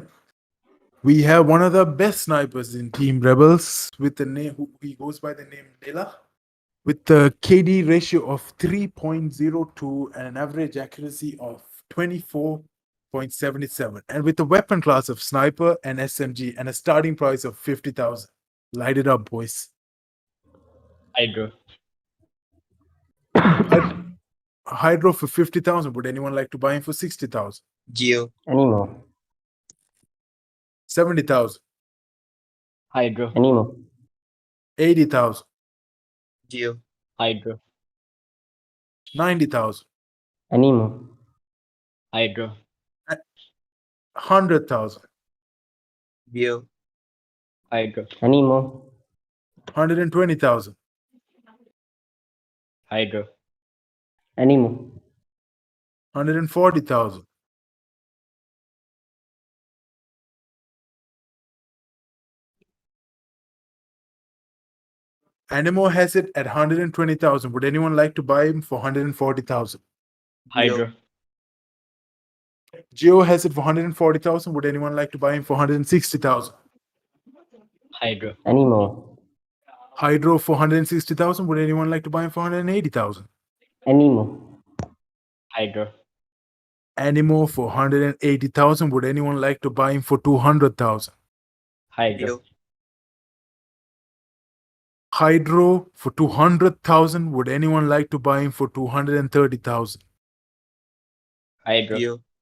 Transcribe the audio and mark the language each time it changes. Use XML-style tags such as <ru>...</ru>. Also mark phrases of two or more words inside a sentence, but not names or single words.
<en>We have one of the best snipers in Team Rebels with the name, who he goes by the name Nila, with the KD ratio of 3.02 and an average accuracy of 24.77, and with a weapon class of sniper and SMG and a starting price of 50,000. Light it up, boys. Hydro. Hydro for 50,000. Would anyone like to buy him for 60,000? Geo. Animo. 70,000. Hydro. Animo. 80,000. Geo. Hydro. 90,000. Animo. Hydro. 100,000. Geo. Hydro. Animo. 120,000. Hydro. Animo. 140,000. Animo has it at 120,000. Would anyone like to buy him for 140,000? Hydro. Geo has it for 140,000. Would anyone like to buy him for 160,000? Hydro. Animo. Hydro for 160,000. Would anyone like to buy him for 180,000? Animo. Hydro. Animo for 180,000. Would anyone like to buy him for 200,000? Hydro. Geo. Hydro for 200,000. Would anyone like to buy him for 230,000? Hydro. Geo.</en>